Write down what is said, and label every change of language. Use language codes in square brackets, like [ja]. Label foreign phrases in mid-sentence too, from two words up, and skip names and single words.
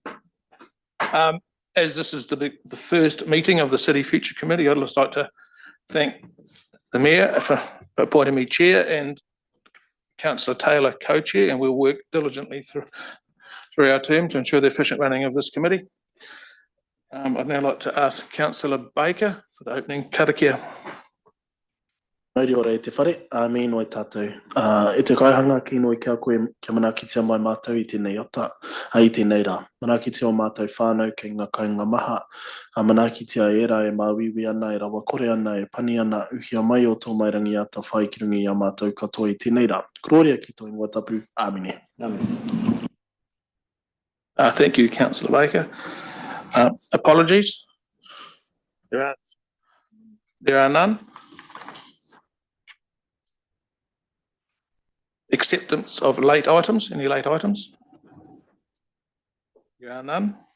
[en] As this is the first meeting of the City Future Committee, I'd just like to thank the Mayor for appointing me Chair and Councillor Taylor Co-Chair, and we'll work diligently through our term to ensure the efficient running of this committee. I'd now like to ask Councillor Baker for the opening karakia. [mi] Mauri ora e te whare, me noi tātou. E te kaihanga ki noi kia koe kia manakitia mai mātou I tēnei ota, I tēnei rā. Manakitia o mātou whānau kei ngā kainga maha, manakitia e rā e māwiwi ana, e rawa kore ana, e pani ana, uhia mai o tō mairangi ata whai ki rungi a mātou katoa I tēnei rā. Kororia ki tō ingoa tapu, āmine. [en] Thank you, Councillor Baker. Apologies? There are none. Acceptance of late items. Any late items? There are none.